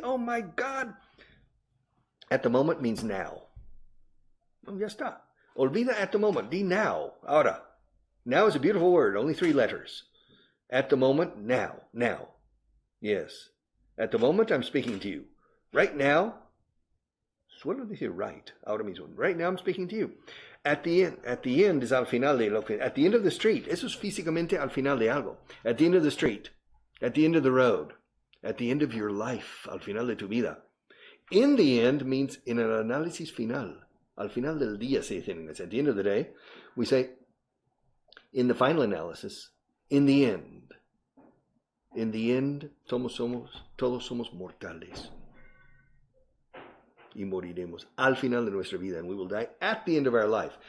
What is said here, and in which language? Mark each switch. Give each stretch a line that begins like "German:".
English: Oh my God. At the moment means now.
Spanish: Ya está. Olvida
English: at the moment.
Spanish: Di
English: now.
Spanish: Ahora.
English: Now is a beautiful word. Only 3 letters. At the moment, now. Now. Yes. At the moment, I'm speaking to you. Right now.
Spanish: Suelo decir
English: right.
Spanish: Ahora mismo.
English: Right now, I'm speaking to you. At the end is
Spanish: al final de lo que.
English: At the end of the street.
Spanish: Eso es físicamente al final de algo.
English: At the end of the street. At the end of the road. At the end of your life.
Spanish: Al final de tu vida.
English: In the end means in an
Spanish: análisis final. Al final del día se dice en inglés.
English: At the end of the day, we say, in the final analysis, in the end. In the end,
Spanish: todos somos mortales. Y moriremos al final de nuestra vida,
English: and we will die at the end of our life.